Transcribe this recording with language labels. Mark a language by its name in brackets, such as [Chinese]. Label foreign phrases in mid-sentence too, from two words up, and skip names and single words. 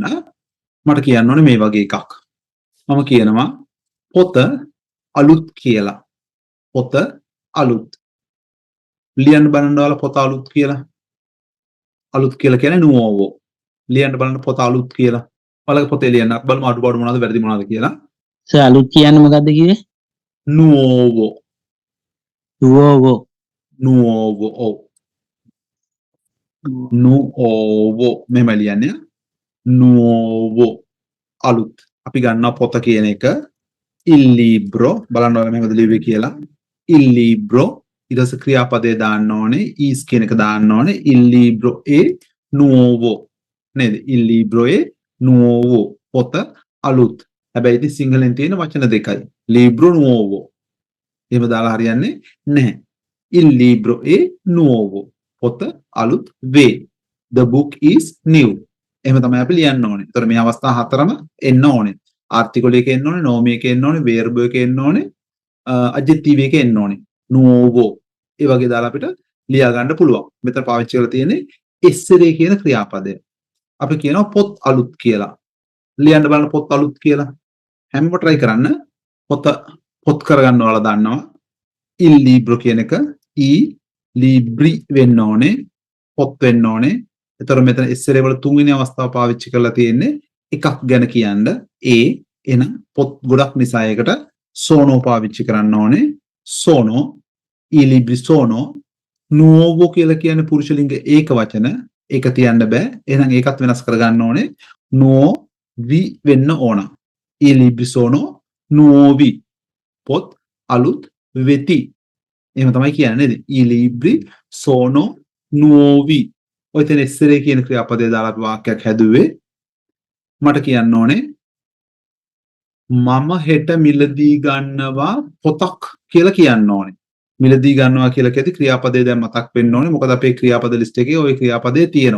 [Sinhala] මට කියන්න ඕනේ මේ වගේ එකක්. මම කියනවා පොත අලුත් කියලා. පොත අලුත්. ලියන්න බලන්න ඔයාලා පොත අලුත් කියලා. අලුත් කියලා කියන්නේ nuovo. ලියන්න බලන්න පොත අලුත් කියලා. ඔයාලගේ පොතේ ලියන්න බලමු අඩුපාඩු මොනවද වැරදි මොනවද කියලා. සර් අලුත් කියන්නේ මොකද්ද කිව්වේ? [Italian] nuovo. nuovo. [Sinhala] nuovo. ඔව්. nuovo මෙහෙම ලියන්නේ. nuovo අලුත්. අපි ගන්නවා පොත කියන එක [Italian] il libro [Sinhala] බලන්න ඔයාලා මෙහෙමද ලියුවේ කියලා. [Italian] il libro [Sinhala] ඊට පස්සේ ක්‍රියාපදේ දාන්න ඕනේ is කියන එක දාන්න ඕනේ [Italian] il libro è nuovo [Sinhala] නේද? [Italian] il libro è nuovo [Sinhala] පොත අලුත්. හැබැයි ඉතින් සිංහලෙන් තියෙන වචන දෙකයි. [Italian] libro nuovo. [Sinhala] එහෙම දාලා හරියන්නේ නැහැ. [Italian] il libro è nuovo [Sinhala] පොත අලුත් වේ. [English] the book is new. [Sinhala] එහෙම තමයි අපි ලියන්න ඕනේ. ඒතර මේ අවස්ථා හතරම එන්න ඕනේ. ආර්ටිකල් එකේ එන්න ඕනේ, nomi එකේ එන්න ඕනේ, verb එකේ එන්න ඕනේ, adjective එකේ එන්න ඕනේ. nuovo. ඒ වගේ දාලා අපිට ලියා ගන්න පුළුවන්. මෙතන පාවිච්චි කරලා තියෙන්නේ essere කියන ක්‍රියාපදය. අපි කියනවා පොත් අලුත් කියලා. ලියන්න බලන්න පොත් අලුත් කියලා. හැමෝම try කරන්න. පොත් කරගන්න ඔයාලා දන්නවා. [Italian] il libro [Sinhala] කියන එක [Italian] e libri [Sinhala] වෙන්න ඕනේ. පොත් වෙන්න ඕනේ. ඒතර මෙතන essere වල තුන්වෙනි අවස්ථාව පාවිච්චි කරලා තියෙන්නේ එකක් ගැන කියන්න. එන පොත් ගොඩක් නිසා ඒකට sono පාවිච්චි කරන්න ඕනේ. [Italian] sono i libri sono nuovo [Sinhala] කියලා කියන්නේ පුරුෂ ලිංග ඒක වචන. ඒක තියන්න බෑ. එහෙනම් ඒකත් වෙනස් කරගන්න ඕනේ. nuovi වෙන්න ඕන. [Italian] i libri sono nuovi. [Sinhala] පොත් අලුත් වෙති. එහෙම තමයි කියන්නේ නේද? [Italian] i libri sono nuovi. [Sinhala] ඔය තැන essere කියන ක්‍රියාපදේ දාලා අපි වාක්‍යයක් හැදුවේ. මට කියන්න ඕනේ මම හෙට මිලදී ගන්නවා පොතක් කියලා කියන්න ඕනේ. මිලදී ගන්නවා කියලා කියති ක්‍රියාපදේ දැන් මතක් වෙන්න ඕනේ. මොකද අපේ ක්‍රියාපද ලිස්ට් එකේ ওই ක්‍රියාපදේ තියෙනවා.